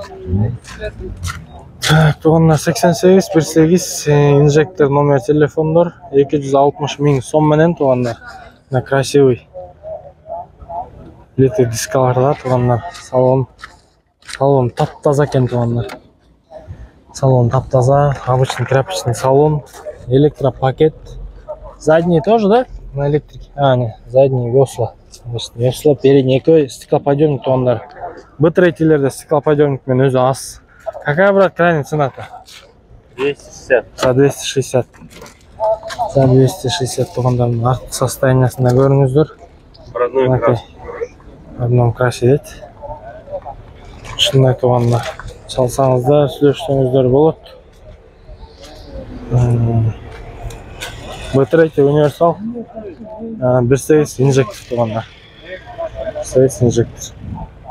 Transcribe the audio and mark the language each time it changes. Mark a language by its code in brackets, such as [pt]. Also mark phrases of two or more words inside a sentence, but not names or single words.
[ky] Так, тугандар 88 1.8 инжектор номер телефондор 260 миң сом менен тугандар. [ru] Красивый. [ky] Литый дискаларда тугандар. Салон таптаза экен тугандар. [ru] Салон таптаза, обычный тряпочный салон, электропакет. Задний тоже, да? На электрике. Не, задний весла. Весла, передний экой, стеклоподъемник тугандар. [ky] B3-лерде стеклоподъемник мен өзү аз. [ru] Какая, брат, крайняя цена-то? 260. За 260. За 260 тугандар. [ky] Артқы состояниясында көрүңүздөр. [ru] В одном красе [ky] дейт. Ушундай тугандар. Чалсаңыздар, сүйлөшсөңүздөр болот. B3 универсал 1.8 инжектор тугандар. 1.8 инжектор.